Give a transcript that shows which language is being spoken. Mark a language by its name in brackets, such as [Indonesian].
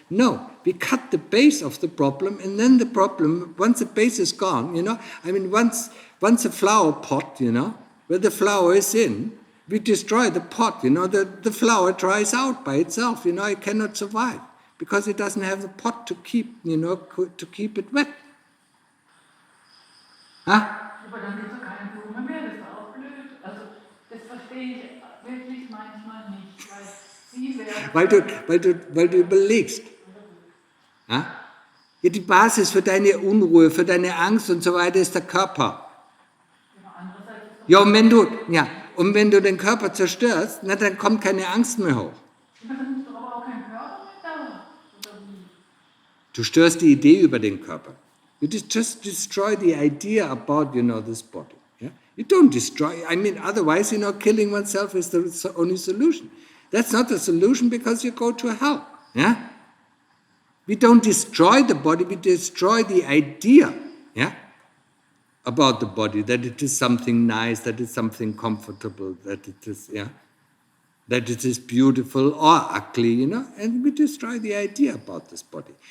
[English] No, we cut the base of the problem, and then the problem, once the base is gone, once a flower pot, where the flower is in, we destroy the pot, the flower dries out by itself, it cannot survive, because it doesn't have the pot to keep, to keep it wet. Huh? [German] Aber dann gibt es keine Blume mehr, das ist auch blöd. Also das verstehe ich wirklich manchmal nicht, weil sie werden... Weil du überlegst. Ja? Ja, die Basis für deine Unruhe, für deine Angst und so weiter ist der Körper. Ja, und wenn du den Körper zerstörst, dann kommt keine Angst mehr hoch. Dann ist doch aber auch kein Körper mehr da. Du störst die Idee über den Körper. [English] You just destroy the idea about, this body. Yeah? You don't destroy, otherwise, killing oneself is the only solution. That's not the solution, because you go to hell. Yeah? We don't destroy the body, we destroy the idea, yeah, about the body, that it is something nice, that it's something comfortable, that it is, yeah, that it is beautiful or ugly, and we destroy the idea about this body.